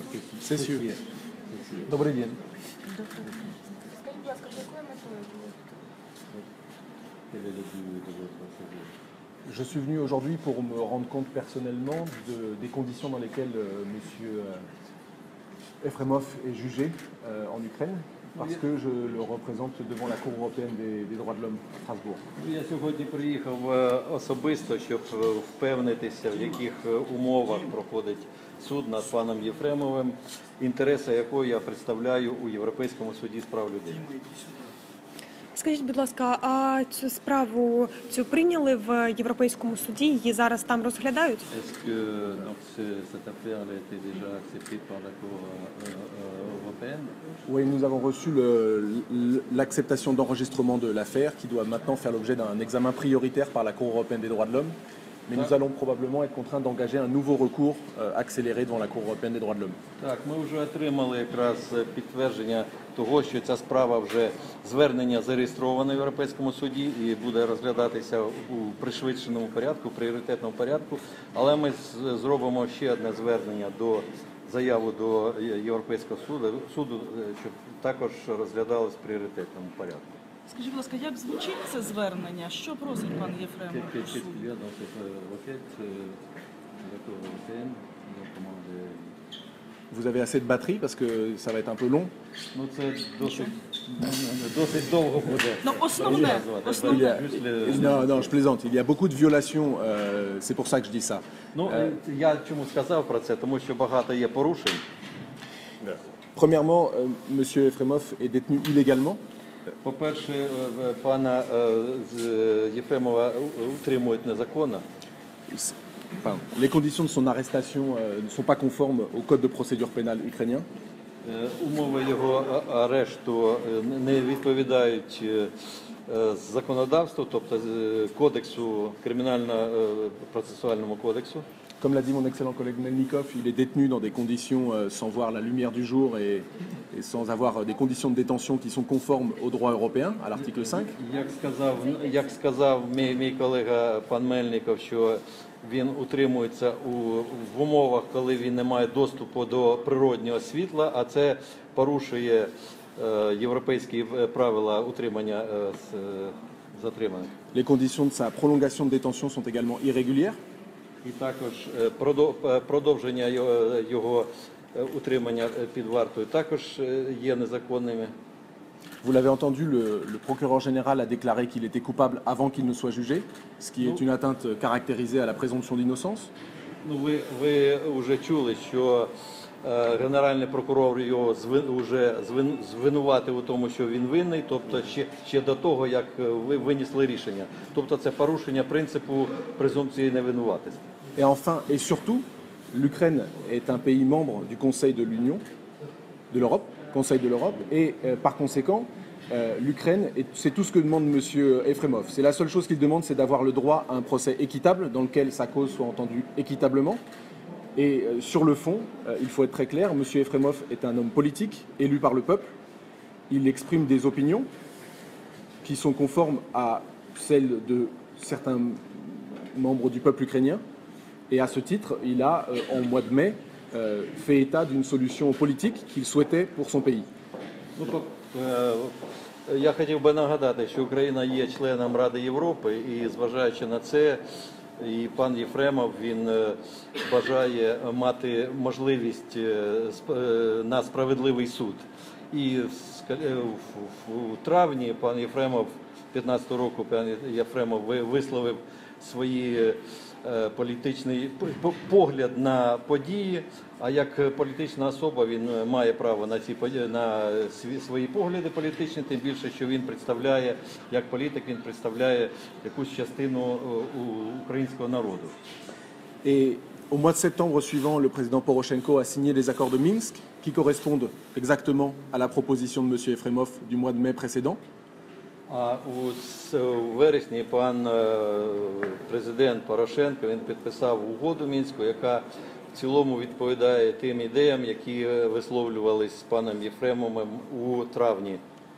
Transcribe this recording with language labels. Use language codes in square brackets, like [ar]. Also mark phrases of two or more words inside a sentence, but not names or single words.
[fr] C'est sûr. [ru] Добрый день. [uk] Скажіть, будь ласка, з якою метою були тут? [fr] Je suis venu aujourd'hui pour me rendre compte personnellement des conditions dans lesquelles M. Efremov est jugé en Ukraine, parce que je le représente devant la Cour européenne des droits de l'homme à Strasbourg. [uk] Я сьогодні приїхав особисто, щоб впевнитися, в яких умовах проходить суд над паном Єфремовим, інтереси якого я представляю у Європейському суді з прав людини. Скажіть, будь ласка, а цю справу прийняли в Європейському суді, її зараз там розглядають? [fr] Est-ce que donc, cette affaire a été déjà acceptée par la Cour européenne? Oui, nous avons reçu l'acceptation d'enregistrement de l'affaire qui doit maintenant faire l'objet d'un examen prioritaire par la Cour européenne des droits de l'homme. Mais nous allons probablement être contraints d'engager un nouveau recours accéléré devant la Cour européenne des droits de l'homme. [uk] Так, ми вже отримали якраз підтвердження того, що ця справа вже звернення зареєстроване в Європейському суді і буде розглядатися у пришвидшеному порядку, пріоритетному порядку. Але ми зробимо ще одне звернення заяву до Європейського суду, щоб також розглядалось в пріоритетному порядку. Скажіть, будь ласка, як звучить це звернення? Що просить пан Єфремов у суді? [fr] Vous avez assez de batterie parce que ça va être un peu long. [uk] Ну, це досить довго буде. Ну, основне. [fr] Non, non, je plaisante. Il y a beaucoup de violations. C'est pour ça que je dis ça. [uk] Ну, я чому сказав про це? Тому що багато є порушень. [fr] Premièrement, M. Efremov est détenu illégalement. [uk] По-перше, пана Єфремова утримують незаконно. [fr] Enfin, les conditions de son arrestation ne sont pas conformes au code de procédure pénale ukrainien. [uk] Умови його арешту не відповідають законодавству, тобто кодексу, кримінально-процесуальному кодексу. [fr] Comme l'a dit mon excellent collègue Melnikov, il est détenu dans des conditions sans voir la lumière du jour et sans avoir des conditions de détention qui sont conformes au droit européen, à l'article 5. [uk] Як сказав мій колега пан Мельников, що він утримується в умовах, коли він не має доступу до природнього світла, а це порушує європейські правила утримання затриманих. [fr] Les conditions de sa prolongation de détention sont également irrégulières. [uk] І також продовження його утримання під вартою також є незаконними. [fr] Vous l'avez entendu, le procureur général a déclaré qu'il était coupable avant qu'il ne soit jugé, ce qui est une atteinte caractérisée à la présomption d'innocence. [uk] Ну, ви вже чули, що генеральний прокурор його вже звинуватив у тому, що він винний, тобто ще до того, як ви винесли рішення. Тобто це порушення принципу презумпції невинуватості. [fr] Et enfin, et surtout, l'Ukraine est un pays membre du Conseil de l'Union, de l'Europe, Conseil de l'Europe, et par conséquent, l'Ukraine, c'est tout ce que demande M. Efremov. C'est la seule chose qu'il demande, c'est d'avoir le droit à un procès équitable, dans lequel sa cause soit entendue équitablement. Et sur le fond, il faut être très clair, M. Efremov est un homme politique, élu par le peuple. Il exprime des opinions qui sont conformes à celles de certains membres du peuple ukrainien. Et à ce titre, il a, en mois de mai, fait état d'une solution politique qu'il souhaitait pour son pays. [uk] Я хотів би нагадати, що Україна є членом Ради Європи і, зважаючи на це, і пан Єфремов, він бажає мати можливість на справедливий суд. І в травні пан Єфремов, 15-го року, пан Єфремов висловив свої політичний погляд на події, а як політична особа він має право на свої погляди політичні, тим більше, що він представляє, як політик, він представляє якусь частину українського народу. [fr] Et au mois de septembre suivant, le président Poroshenko a signé les accords de Minsk qui correspondent exactement à la proposition de M. Efremov du mois de mai précédent. [uk] А у вересні пан президент Порошенко він підписав угоду Мінську, яка в цілому відповідає тим ідеям, які висловлювались з паном Єфремовим у травні.